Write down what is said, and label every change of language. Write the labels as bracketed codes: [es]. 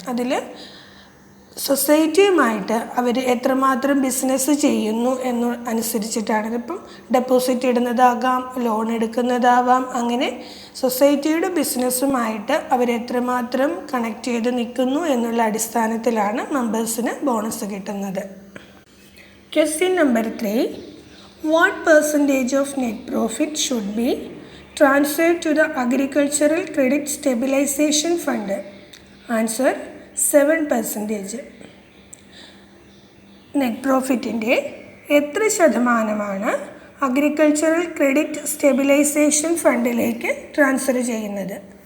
[ml] അതിൽ സൊസൈറ്റിയുമായിട്ട് അവർ എത്രമാത്രം ബിസിനസ് ചെയ്യുന്നു അനുസരിച്ചിട്ടാണ്. ഇതിപ്പം ഡെപ്പോസിറ്റ് ഇടുന്നതാകാം, ലോൺ എടുക്കുന്നതാവാം. അങ്ങനെ സൊസൈറ്റിയുടെ ബിസിനസ്സുമായിട്ട് അവരെത്രമാത്രം കണക്ട് ചെയ്ത് നിൽക്കുന്നു എന്നുള്ള അടിസ്ഥാനത്തിലാണ് മെമ്പേഴ്സിന് ബോണസ് കിട്ടുന്നത്. Question number 3. [en] What percentage of net profit should be transferred to the Agricultural Credit Stabilization Fund? Answer 7%. [ml] Net പ്രോഫിറ്റിൻ്റെ എത്ര ശതമാനമാണ് അഗ്രികൾച്ചറൽ ക്രെഡിറ്റ് സ്റ്റെബിലൈസേഷൻ ഫണ്ടിലേക്ക് ട്രാൻസ്ഫർ ചെയ്യുന്നത്?